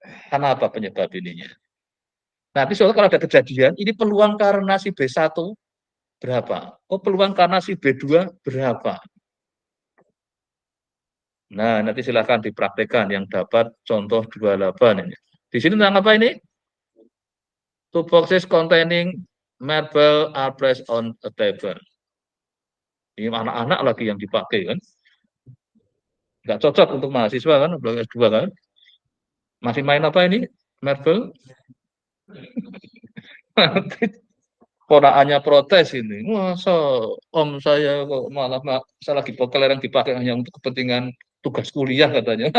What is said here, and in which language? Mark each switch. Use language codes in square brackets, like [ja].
[id] Karena apa penyebab ininya? Nanti soalnya kalau ada kejadian, ini peluang karena si B1 berapa? Oh, peluang karena si B2 berapa? Nah, nanti silakan dipraktekkan yang dapat contoh 28 ini. Di sini tentang apa ini? [en] Two boxes containing marble are placed on a table. [id] Ini anak-anak lagi yang dipakai kan. Nggak cocok untuk mahasiswa kan, belum S2 kan. Masih main apa ini? Marble. Ponakannya protes ini. Masa om saya kok malah saya lagi kelereng dipakai hanya untuk kepentingan tugas kuliah katanya.